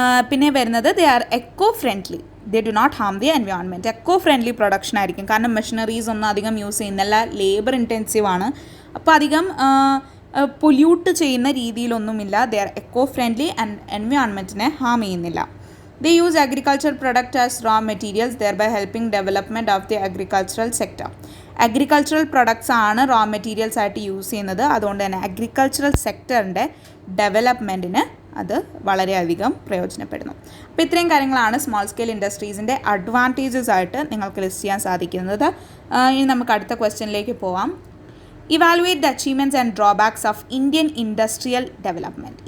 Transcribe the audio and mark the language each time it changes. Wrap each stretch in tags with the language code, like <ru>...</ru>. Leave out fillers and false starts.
<ml>പിന്നെ വരുന്നത്</ml> <en>They are eco friendly. They do not harm the environment.</en> <ml>Eco friendly production ആയിരിക്കും. കാരണം machineries ഒന്നും അധികം യൂസ് ചെയ്യുന്നില്ല, ലേബർ ഇൻറ്റൻസീവ് ആണ്. അപ്പോൾ അധികം പൊല്യൂട്ട് ചെയ്യുന്ന രീതിയിലൊന്നുമില്ല.</ml> <en>they are eco friendly and</en> <ml>എൻവയോൺമെൻറ്റിനെ Ham ചെയ്യുന്നില്ല.</ml> <en>They use agricultural product as raw materials, thereby helping development of the agricultural sector.</en> <ml>Agricultural products ആണ് റോ മെറ്റീരിയൽസ് ആയിട്ട് യൂസ് ചെയ്യുന്നത്. അതുകൊണ്ട് തന്നെ അഗ്രികൾച്ചറൽ സെക്ടറിൻ്റെ ഡെവലപ്മെൻറ്റിന് അത് വളരെയധികം പ്രയോജനപ്പെടുന്നു. അപ്പോൾ ഇത്രയും കാര്യങ്ങളാണ് സ്മോൾ സ്കെയിൽ ഇൻഡസ്ട്രീസിൻ്റെ അഡ്വാൻറ്റേജസ് ആയിട്ട് നിങ്ങൾക്ക് ലിസ്റ്റ് ചെയ്യാൻ സാധിക്കുന്നത്. ഇനി നമുക്ക് അടുത്ത ക്വസ്റ്റ്യനിലേക്ക് പോവാം.</ml> <en>Evaluate the achievements and drawbacks of Indian industrial development.</en>